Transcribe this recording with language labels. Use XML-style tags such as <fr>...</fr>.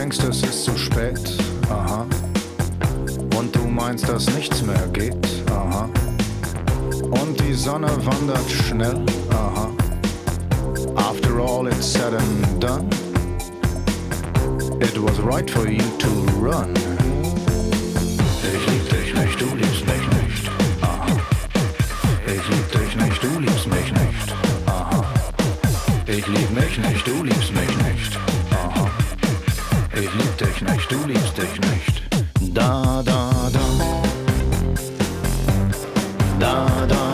<de>Es ist zu spät, aha. Und du meinst, dass nichts mehr geht, aha. Und die Sonne wandert schnell, aha.</de> <en>After all it's said and done, it was right for you to run.</en> <de>Ich lieb dich nicht, du liebst mich nicht, aha. Ich lieb dich nicht, du liebst mich nicht, aha. Ich lieb mich nicht, du liebst mich nicht. Ich lieb dich nicht, du liebst dich nicht. Da, da, da. Da, da.</de>